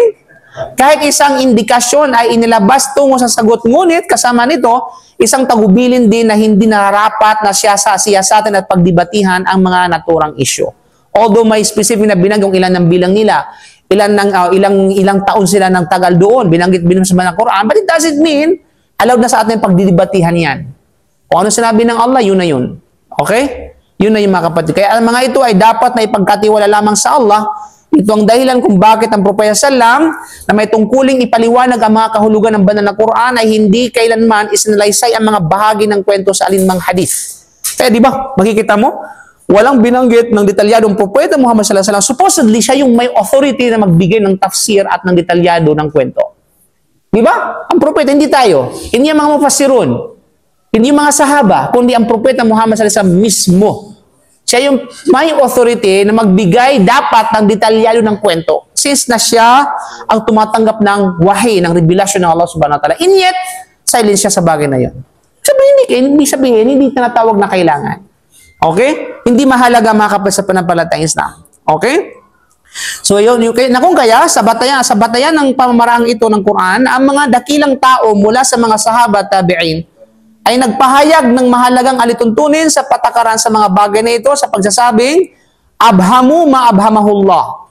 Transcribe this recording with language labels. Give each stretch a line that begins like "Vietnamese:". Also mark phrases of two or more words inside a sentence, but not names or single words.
Filipino: Kahit isang indikasyon ay inilabas tungo sa sagot, ngunit kasama nito, isang tagubilin din na hindi nararapat na siyasatin at pagdibatihan ang mga naturang isyu. Although may specific na binanggit kung ilan ng bilang nila, ilang taon sila ng tagal doon, binanggit sa banal na Quran,
English: but it doesn't mean allowed
Filipino: na sa atin pagdidibatihan yan. Kung ano sinabi ng Allah, yun na yun. Okay? Yun na yung mga kapatid. Kaya ang mga ito ay dapat na ipagkatiwala lamang sa Allah. Ito ang dahilan kung bakit ang Propeta Sallam na may tungkuling ipaliwanag ang mga kahulugan ng banal na Quran ay hindi kailanman isinalaysay ang mga bahagi ng kwento sa alinmang hadith. Kaya di ba, makikita mo, walang binanggit ng detalyadong Propeta Muhammad
Arabic: صلى الله عليه وسلم.
Filipino: Supposedly, siya yung may authority na magbigay ng tafsir at ng detalyado ng kwento. Di ba? Ang Propeta, hindi tayo. Hindi ang mga mufassirun. Hindi yung mga sahaba, kundi ang Propeta Muhammad
Arabic: صلى الله عليه وسلم
Filipino: mismo. Siya yung may authority na magbigay dapat ng detalyado ng kwento. Since na siya ang tumatanggap ng wahi, ng revelasyon ng Allah
Arabic: سبحانه وتعالى.
English: And yet,
Filipino: silent siya sa bagay na yun. Ibig sabihin, hindi tinatawag na kailangan. Okay? Hindi mahalaga mga kapatid sa pananampalatayang Islam. Okay? So yun, na kung kaya, sa batayan ng pamamaraang ito ng Quran, ang mga dakilang tao mula sa mga sahaba at tabi'in, ay nagpahayag ng mahalagang alituntunin sa patakaran sa mga bagay na ito sa pagsasabing,
Arabic: أبهموا ما أبهمه الله.